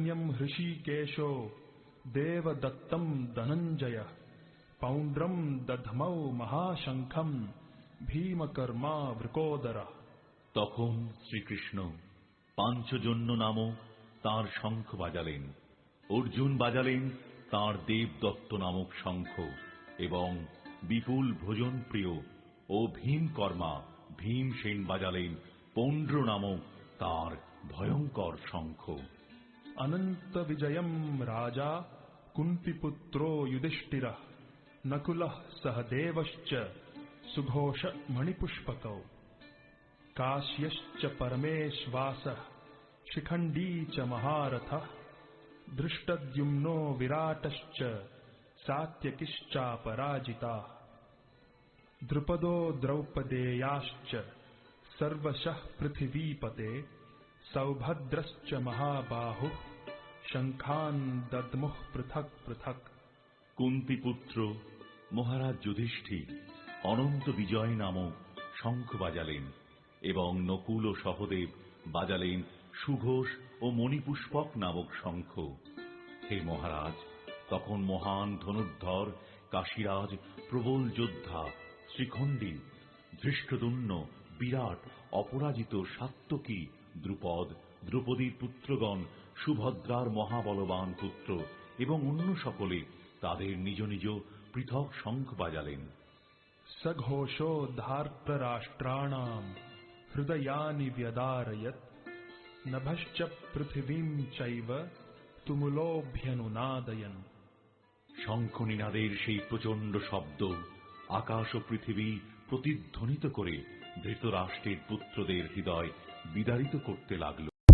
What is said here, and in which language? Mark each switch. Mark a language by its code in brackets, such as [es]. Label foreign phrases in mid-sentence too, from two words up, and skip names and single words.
[sa] स्वयं हृषीकेशो देवदत्तं धनञ्जय पौंड्रम दधमौ महाशंखम भीमकर्मा वृकोदरा। [bn] তখন শ্রীকৃষ্ণ পাঞ্চজন্য নামক তাঁর শঙ্খ বাজালেন, অর্জুন বাজালেন তাঁর দেবদত্ত নামক শঙ্খ, এবং বিপুল ভোজন প্রিয় ও ভীমকর্মা ভীমসেন বাজালেন পৌণ্ড্র নামক তাঁর ভয়ঙ্কর শঙ্খ। [sa] अनंत विजयम राजा कुंतीपुत्रो युधिष्ठिरः नकुलः सहदेवश्च सुघोष मणिपुष्पकौ काश्यश्च परमेश्वासः शिखंडी च महारथः धृष्टद्युम्नो विराटश्च सात्यकिश्चापराजिताः द्रुपदो द्रौपदेयाश्च सर्वशः पृथिवीपते सौभद्रश्च महाबाहुः शंखान् दद्मुः पृथक् पृथक्। [bn] কুন্তিপুত্র মহারাজ যুধিষ্ঠির অনন্ত বিজয় নামক শঙ্খ বাজালেন, এবং নকুল ও সহদেব বাজালেন সুঘোষ ও মণিপুষ্পক নামক শঙ্খ। হে মহারাজ, তখন মহান ধনুর্ধর কাশীরাজ, প্রবল যোদ্ধা শ্রীখণ্ডী, ধৃষ্টদ্যুম্ন, বিরাট, অপরাজিত সাত্যকী, দ্রুপদ, দ্রৌপদীর পুত্রগণ, সুভদ্রার মহাবলবান পুত্র এবং অন্য সকলে তাদের নিজ নিজ পৃথক শঙ্খ বাজালেন। [sa] सघोषो धार्तराष्ट्राणां हृदयानि व्यदारयत् नभश्च पृथिवीं चैव तुमुलोऽभ्यनुनादयन्। [bn] শঙ্খ নিনাদের সেই প্রচণ্ড শব্দ আকাশ ও পৃথিবী প্রতিধ্বনিত করে ধৃতরাষ্ট্রের পুত্রদের হৃদয় বিদারিত করতে লাগল।